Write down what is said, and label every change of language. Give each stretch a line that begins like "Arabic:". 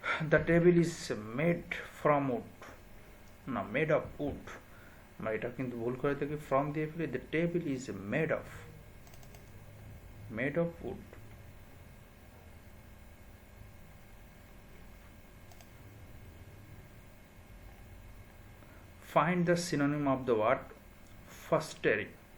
English: The table is made from wood. No, made of wood.
Bangla: এটা কিন্তু ভুল করে থাকি from দিয়ে ফেলি.
English: The table is made of wood. Find the synonym of the word fostering.